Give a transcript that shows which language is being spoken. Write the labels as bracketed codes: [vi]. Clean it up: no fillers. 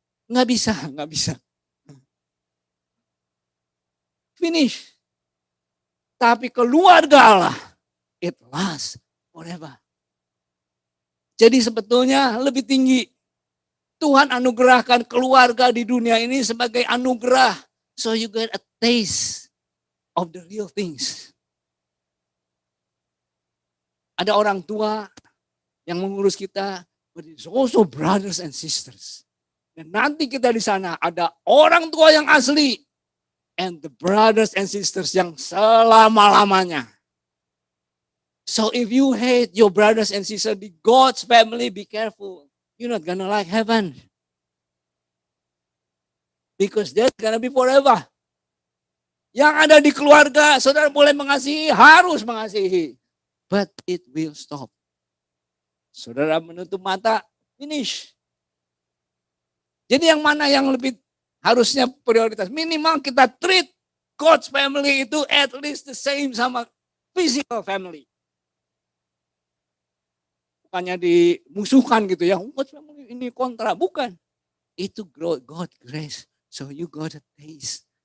[id] Nggak bisa. [en] Finish. [id] Tapi keluarga Allah, [en] it lasts forever. [id] Jadi sebetulnya lebih tinggi. Tuhan anugerahkan keluarga di dunia ini sebagai anugerah. [en] So you get a taste of the real things. [id] Ada orang tua yang mengurus kita, [en] but it's also brothers and sisters. [id] Dan nanti kita di sana ada orang tua yang asli, [en] and the brothers and sisters [id] yang selama-lamanya. [en] So if you hate your brothers and sisters di God's family, be careful. You're not gonna like heaven. Because that's gonna be forever. [id] Yang ada di keluarga, saudara boleh mengasihi, harus mengasihi. [en] But it will stop. [id] Saudara menutup mata, [en] finish. [id] Jadi yang mana yang lebih harusnya prioritas? Minimal kita [en] treat God's family itu at least the same sama physical family. [id] Bukannya dimusuhkan gitu ya, God's family ini kontra. Bukan. [en] Itu God grace. So you got a taste.